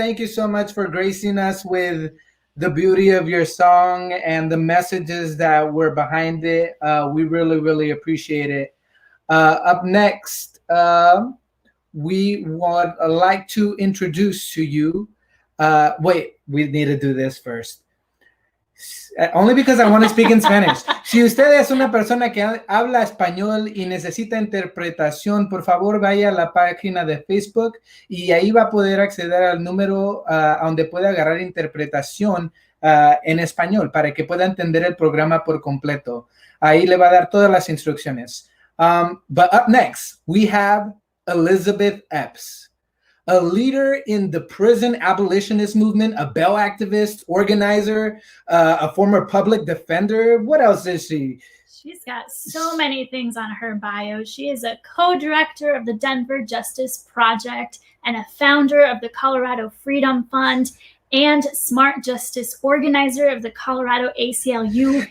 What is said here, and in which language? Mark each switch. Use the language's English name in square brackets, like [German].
[English] Thank you so much for gracing us with the beauty of your song and the messages that were behind it. We really, really appreciate it. Up next, we would like to introduce to you. Wait, we need to do this first. Only because I want to speak in Spanish. [Spanish] Si usted es una persona que habla español y necesita interpretación, por favor vaya a la página de Facebook y ahí va a poder acceder al número donde puede agarrar interpretación en español para que pueda entender el programa por completo. Ahí le va a dar todas las instrucciones. [English] But up next, we have Elizabeth Epps, a leader in the prison abolitionist movement, a Bell activist, organizer, a former public defender. What else is she? She's got so many things on her bio. She is a co-director of the Denver Justice Project and a founder of the Colorado Freedom Fund and Smart Justice organizer of the Colorado ACLU.